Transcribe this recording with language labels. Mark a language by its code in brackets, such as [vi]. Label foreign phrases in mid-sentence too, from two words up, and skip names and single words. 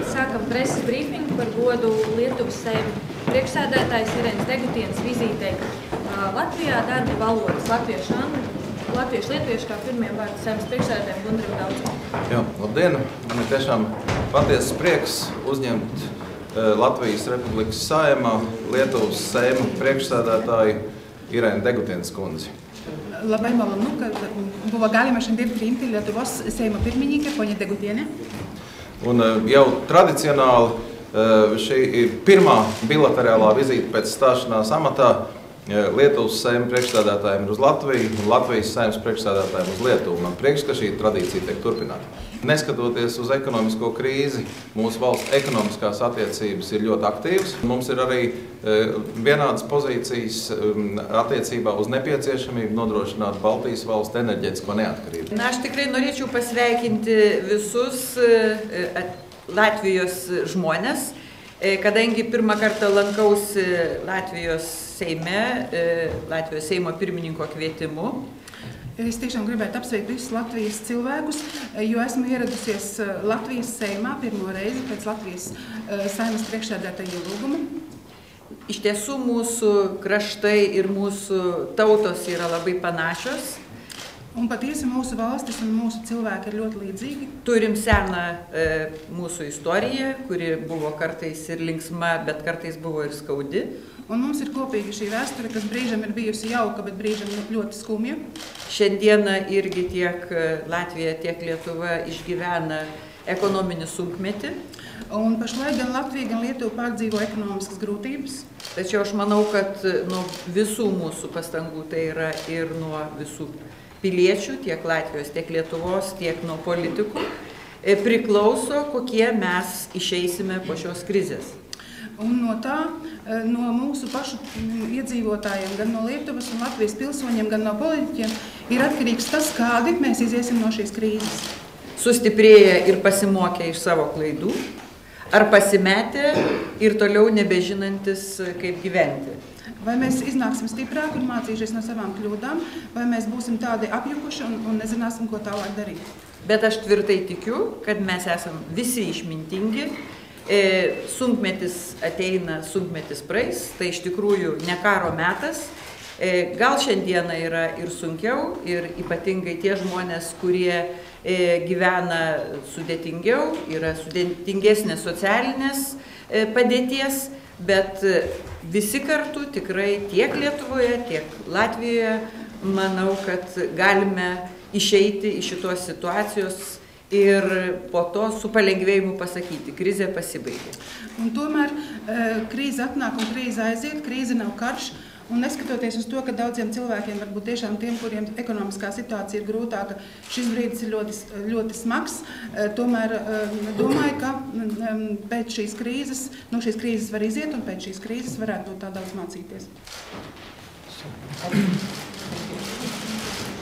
[lv] Sākam preses brīfingu par godu Lietuvas Saeimas priekšsēdētājas Irenes Degutienes vizītei Latvijā darba valodas latviešu, kā pirmiem vārdu Saeimas priekšsēdētājiem Gundaram Daudzim. Jā, labdien! Man ir tiešām patiesas prieks uzņemt Latvijas Republikas Saeimā Lietuvas Saeimas priekšsēdētāju Irenu Degutienes kundzi. [lt] Labai malonu, kad buvo galima šiandien priimti Lietuvos Seimo pirmininkę, ponią Degutienę. [lv] Un jau tradicionāli šī ir pirmā bilaterālā vizīte pēc stāšanās amatā. Lietuvas Saeimas priekšsēdētājiem ir uz Latviju un Latvijas Saeimas priekšsēdētājiem uz Lietuvu. Man prieks, ka šī tradīcija tiek turpināta. Neskatoties uz ekonomisko krīzi, mūsu valsts ekonomiskās attiecības ir ļoti aktīvas. Mums ir arī vienādas pozīcijas attiecībā uz nepieciešamību nodrošināt Baltijas valstu enerģētisko neatkarību. [lt] Aš tikrai norėčiau pasveikinti visus Latvijos žmonės, kadangi pirmą kartą lankausi Latvijos Seime, Latvijos Seimo pirmininko kvietimu. [lv] Es tiešām gribētu apsveikt visus Latvijas cilvēkus, jo esmu ieradusies Latvijas Seimā pirmo reizi pēc Latvijas Saeimas priekšsēdētāja ielūguma. [lt] Iš tiesų mūsų kraštai ir mūsų tautos yra labai panašios. [lv] Un patiesi mūsu valstis un mūsu cilvēki ir ļoti līdzīgi. [lt] Turim seną mūsų istoriją, kuri buvo kartais ir linksma, bet kartais buvo ir skaudi. [lv] Un mums ir kopīga šī vēsture, kas brīžam ir bijusi jauka, bet brīžam ļoti skumja. [lt] Šiandieną irgi tiek Latvija, tiek Lietuva išgyvena ekonominį sunkmetį. [lv] Un pašlaik gan Latvija, gan Lietuva pārdzīvo ekonomiskas grūtības. [lt] Tačiau aš manau, kad nuo visų mūsų pastangų, tai yra ir nuo visų piliečių, tiek Latvijos, tiek Lietuvos, tiek nuo politikų, priklauso, kokie mes išeisime po šios krizės. [lv] Un no tā, no mūsu pašu iedzīvotājiem, gan no Lietuvas un Latvijas pilsoņiem, gan no politiķiem, ir atkarīgs tas, kādi mēs iziesim no šīs krīzes. [lt] Sustiprėję ir pasimokę iš savo klaidų, ar pasimetę ir toliau nebežinantis, kaip gyventi. [lv] Vai mēs iznāksim stiprāk un mācījušies no savām kļūdām, vai mēs būsim tādi apjukuši un nezināsim, ko tālāk darīt. [lt] Bet aš tvirtai tikiu, kad mes esam visi išmintingi. Sunkmetis ateina, sunkmetis praeis, tai iš tikrųjų ne karo metas. Gal šiandieną yra ir sunkiau, ir ypatingai tie žmonės, kurie gyvena sudėtingiau, yra sudėtingesnės socialinės padėties, bet visi kartu tikrai tiek Lietuvoje, tiek Latvijoje, manau, kad galime išeiti iš šitos situacijos ir po to su palengvėjimu pasakyti, krizė pasibaigė. [lv] Un tomēr krīze atnāk un krīze aiziet, krīze nav karš. Un neskatoties uz to, ka daudziem cilvēkiem, varbūt tiešām tiem, kuriem ekonomiskā situācija ir grūtāka, šis brīdis ir ļoti smags, tomēr domāju, ka pēc šīs krīzes, no šīs krīzes var iziet un pēc šīs krīzes varētu no tā daudz mācīties.